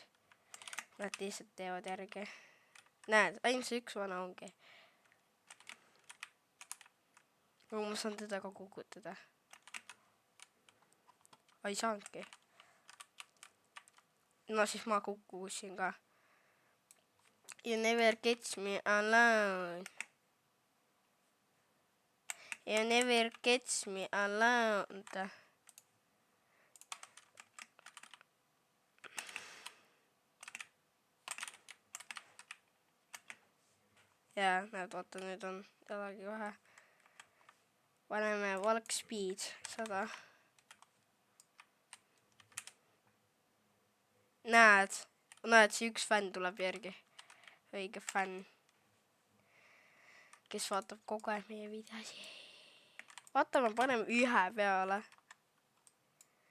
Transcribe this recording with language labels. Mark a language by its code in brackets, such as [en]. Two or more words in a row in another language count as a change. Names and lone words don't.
[et] Nad lihtsalt teevad järgi. Näed, ainult see üks vana ongi. Aga ma saan teda ka kukutada. Ei saanudki. No siis ma kukkusin ka. [en] You never catch me alone. You never catch me alone. [et] Ja, näed, vaata, nüüd on jällegi vähe. Paneme [en] walk speed [et] 100. Näed, see üks fänn tuleb järgi. Õige fänn. Kes vaatab kogu aeg meie videosi. Vaata, me paneme 1 peale.